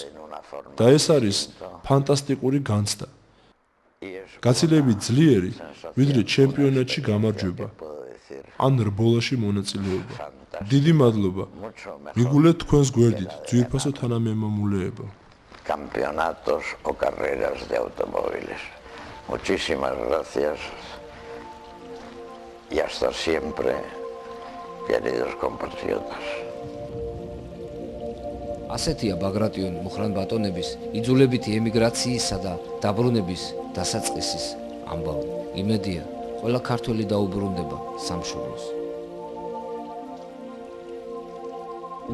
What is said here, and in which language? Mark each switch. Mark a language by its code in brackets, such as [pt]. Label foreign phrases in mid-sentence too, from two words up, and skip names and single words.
[ka] და ეს არის ფანტასტიკური განცდა. გაცილებით ძლიერი, ვიდრე ჩემპიონატში გამარჯვება ან რბოლაში მონაწილეობა. დიდი მადლობა. მიგულეთ თქვენს გვერდით ძვირფასო თანამემამულეება. [es] Campeonatos o carreras de automóviles. Muchísimas gracias y hasta siempre, queridos compatriotas. [ka] ასეთია ბაგრატიონი მუხრან ბატონების იძულებითი ემიგრაციისა და დაბრუნების დასაწყისის ამბავი. იმედია, ყველა ქართველი დაუბრუნდება სამშობლოს.